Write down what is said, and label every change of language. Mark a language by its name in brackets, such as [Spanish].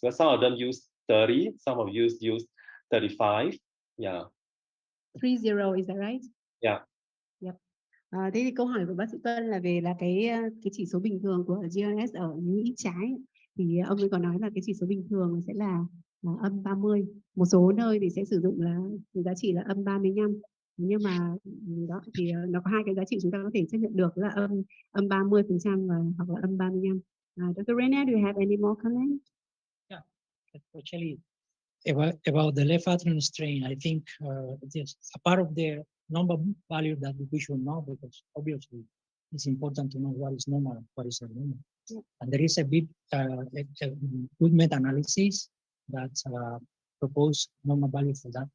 [English] Well, some of them use 30, some of you use 35. Yeah. 30, is that right? Yeah. Yep. [Vietnamese] Thế thì câu hỏi của bác sĩ Tuân là về là cái chỉ số bình thường của GRS ở nhĩ trái. Thì ông ấy có nói là cái chỉ số bình thường sẽ là âm 30. Một số nơi thì sẽ sử dụng là giá trị là âm 35. Nhưng mà đó thì nó có hai cái giá trị chúng ta có thể chấp nhận được là âm 30% và hoặc là âm 35. [English] Dr. Rena, do you have any more comment? Yeah, actually, about the left atrium strain, I think yes, a part of the number value that we should know, because obviously it's important to know what is normal and what is abnormal. Yeah. And there is a bit a good meta-analysis that propose normal value for that.